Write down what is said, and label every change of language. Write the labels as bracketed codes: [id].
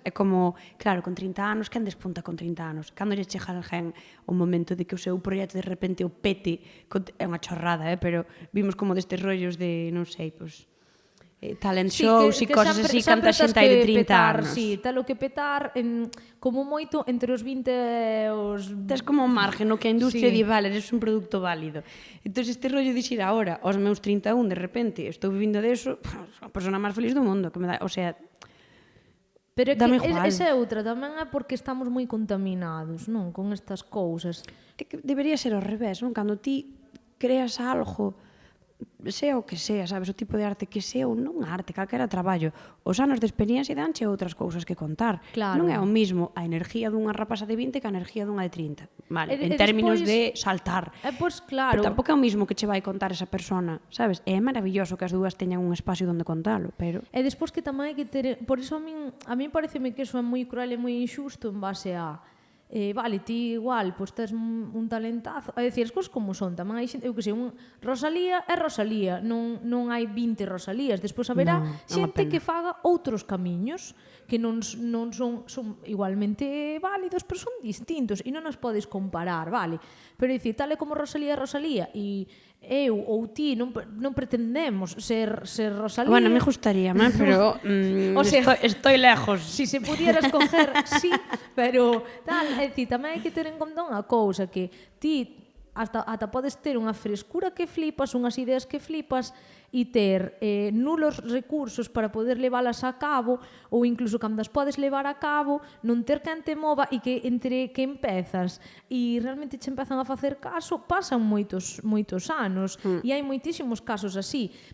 [gl] É como, claro, con 30 anos, quen despunta con 30 anos? Cando lle chega a alguén o momento de que o seu proxecto de repente o pete, é unha chorrada, pero vimos como destes rollos de, non sei, pois, talent shows e cosas así, canta xente hai de 30 anos. Sí, telo que petar como moito entre os 20 e os... Tes como un margen no que a industria di, vale, eres un produto válido. Entón, este rollo de xir agora, aos meus 31, de repente, estou vivindo deso, a persona máis feliz do mundo, que me dá, o sea, pero é que esa é outra, tamén é porque estamos moi contaminados, non, con estas cousas. É que debería ser ao revés, non? Cando ti creas algo, sea o que sea, sabes, o tipo de arte que sea ou non arte, calquera traballo, os anos de experiencia danche outras cousas que contar. Claro. Non é o mismo a energía dunha rapaza de 20 que a energía dunha de 30. Vale, en términos de saltar. Pois claro. Pero tampouco é o mismo que che vai contar esa persona, sabes? É maravilloso que as dúas teñan un espacio onde contalo, pero... E despois que tamén hai que ter... Por iso a min pareceme que iso é moi cruel e moi injusto en base a... vale, ti igual, pois tes un talentazo, a decir, as cousas como son, tamén hai xente, eu que sei, Rosalía é Rosalía, non hai 20 Rosalías, despois haberá xente que faga outros camiños que non son igualmente válidos, pero son distintos e non os podes comparar, vale? Pero dicir, tal e como Rosalía é Rosalía e eu ou ti non pretendemos ser Rosalía. [es] Bueno, me gustaría, pero o sea, estoy lejos. Si se pudiera escoger, sí, [gl] pero tal, é dicir, tamén hai que ter en conta unha cousa, que ti ata podes ter unha frescura que flipas, unhas ideas que flipas e ter nulos recursos para poder leválas a cabo, ou incluso cando as podes levar a cabo, non ter quen te mova e que entre que empezas e realmente che empezan a facer caso, pasan moitos anos e hai moitísimos casos así.